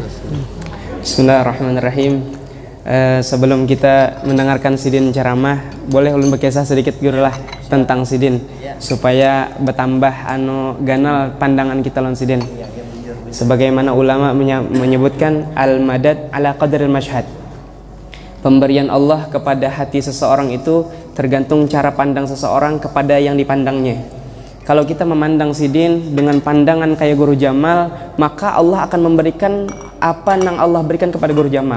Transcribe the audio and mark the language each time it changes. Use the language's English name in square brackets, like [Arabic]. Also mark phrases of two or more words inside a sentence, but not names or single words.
[Banjar] Bismillahirrahmanirrahim. Sebelum kita mendengarkan sidin ceramah, boleh ulun berkisah sedikit gurulah tentang sidin supaya bertambah ganal pandangan kita lawan sidin. [Indonesian] Sebagaimana ulama menyebutkan [Arabic] المدد على قدر المشهد. [Indonesian] Pemberian Allah kepada hati seseorang itu tergantung cara pandang seseorang kepada yang dipandangnya. Kalau kita memandang sidin dengan pandangan kayak Guru Jamal, maka Allah akan memberikan apa yang Allah berikan kepada Guru Jamal.